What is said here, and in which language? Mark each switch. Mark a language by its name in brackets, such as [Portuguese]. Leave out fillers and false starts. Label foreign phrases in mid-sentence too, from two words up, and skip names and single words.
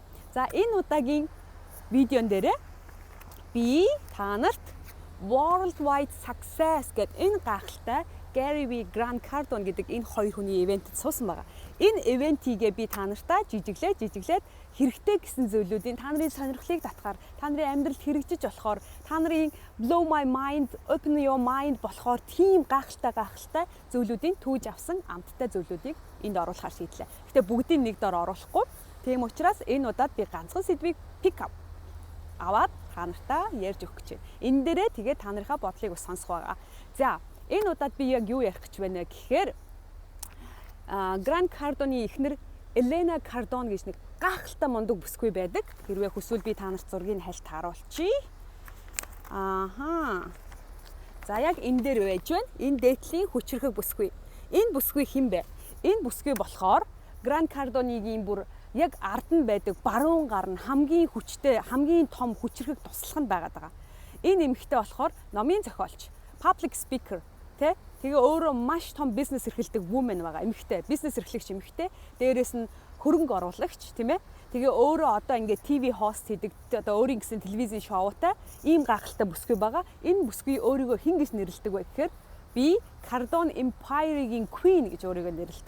[Mongolian] За энэ удаагийн видеон дээрээ би та нарт Worldwide Success гэдэг энэ гайхалтай Gary V. Grant Cardone гэдэг энэ хоёр хүний ивентэд суусан байгаа. Энэ ивентийгээ би та нартай жижиглээд хэрэгтэй гэсэн зүйлүүдийн та нарын сонирхлыг татгаар, та нарын амьдралд хэрэгжиж болохоор, та нарын [English] blow my mind, open your mind [Mongolian] болохоор тийм гайхалтай зүйлүүдийн түүж авсан амттай зүйлүүдийг энд оруулахар шийдлээ. Гэтэ бүгдийг нэг дор оруулахгүй. Тийм учраас энэ удаад би ганцхан сэдвийг [English] pick up [Mongolian] аваад та нартаа ярьж өгөх гэж байна. Энэ дээрээ тэгээд та нарынхаа бодлыг бас сонсох байгаа. За, энэ удаад би яг юу ярих гэж байна гэхээр Grant Cardone-ийн эхнэр Elena Cardone гэж нэг гайхалтай мундаг бүсгүй байдаг. Хэрвээ хүсвэл би та нарт зургийг хальт харуулчихъя. За яг энэ дээр байж байна. Энэ дээдлийн хүчрхэг бүсгүй. Энэ бүсгүй хэн бэ? Энэ бүсгүй болохоор Grant Cardone-ийн бүр яг ард нь байдаг баруун гар нь хамгийн хүчтэй, хамгийн том хүчрхэг туслах нь байгаад байгаа. Энэ эмэгтэй болохоор номын зохиолч, [English] public speaker, [Mongolian] тэгээ өөрөө маш том бизнес эрхэлдэг woman байгаа. Эмэгтэй, бизнес эрхлэгч эмэгтэй. Дээрээс нь хөрөнгө оруулагч, тийм ээ. Тэгээ өөрөө одоо ингээд ТV хост хийдэг, одоо өөрийн гэсэн телевизийн шоутай ийм гайхалтай бүсгүй байгаа. Энэ бүсгүй өөрийгөө хэн гэж нэрлэдэг вэ гэхээр би Cardone Empire-ийн Queen гэж өөрийгөө нэрлэдэг.